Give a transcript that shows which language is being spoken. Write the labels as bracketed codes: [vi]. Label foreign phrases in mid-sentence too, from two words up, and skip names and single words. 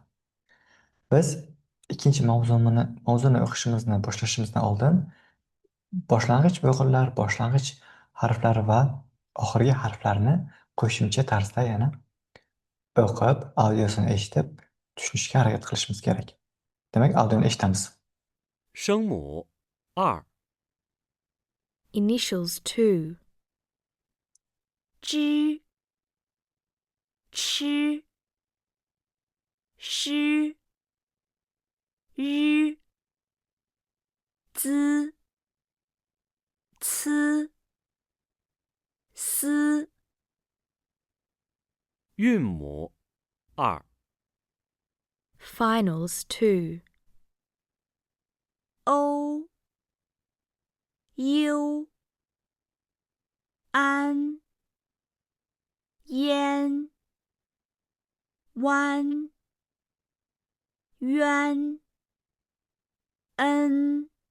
[uz] Biz ikkinchi mavzuni o'qishimizni boshlashimizdan oldin boshlang'ich bo'g'inlar, boshlang'ich harflar va oxirgi harflarni qo'shimcha tarzda yana o'qib, audiosini eshitib, tushunishga harakat qilishimiz kerak. Demak, audioni eshitamiz. [zh] 声母二 [en] Initials 2. [zh] Zh, ch, sh, r, z, c, s. 韵母二 [en] Finals 2. [zh] O, u, an, yan, wan, yuan, en,